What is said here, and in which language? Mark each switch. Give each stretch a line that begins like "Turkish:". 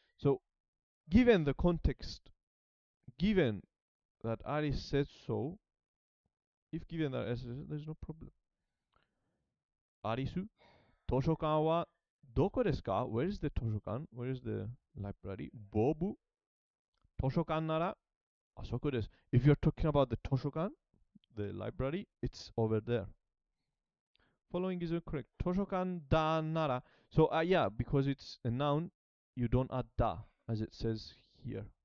English: So, given the context, given that Alice said so, if given that Alice says so, there is no problem.
Japanese: アリス、図書館はどこですか?
English: Where is the 図書館? Where is the library?
Japanese: ボブ、図書館ならあそこです.
English: If you're talking about the 図書館, the library, it's over there. Following is incorrect.
Japanese: 図書館だなら.
English: So, yeah, because it's a noun, you don't add da, as it says here.